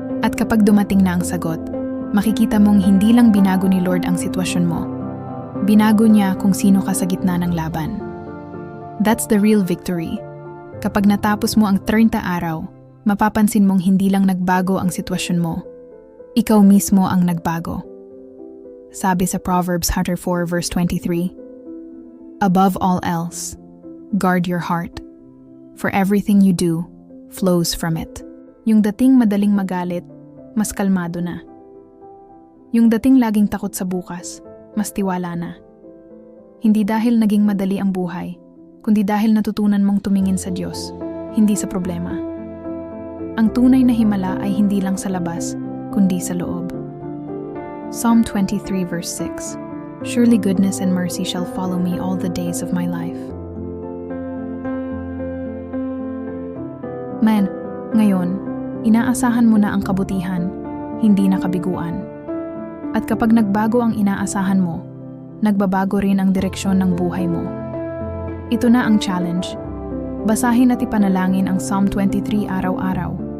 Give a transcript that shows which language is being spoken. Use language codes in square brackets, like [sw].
[tl] At kapag dumating na ang sagot, makikita mong hindi lang binago ni Lord ang sitwasyon mo. Binago niya kung sino ka sa gitna ng laban. [en] That's the real victory. [tl] Kapag natapos mo ang 30 araw, mapapansin mong hindi lang nagbago ang sitwasyon mo. Ikaw mismo ang nagbago. Sabi sa [en] Proverbs 4 verse 23, Above all else, guard your heart, for everything you do flows from it. [tl] Yung dating madaling magalit, mas kalmado na. Yung dating laging takot sa bukas, mas tiwala na. Hindi dahil naging madali ang buhay, kundi dahil natutunan mong tumingin sa Diyos, hindi sa problema. Ang tunay na himala ay hindi lang sa labas, kundi sa loob. [en] Psalm 23 verse 6, Surely goodness and mercy shall follow me all the days of my life. [tl] Man, ngayon, inaasahan mo na ang kabutihan, hindi na kabiguan. At kapag nagbago ang inaasahan mo, nagbabago rin ang direksyon ng buhay mo. Ito na ang challenge. Basahin at ipanalangin ang Psalm 23 araw-araw.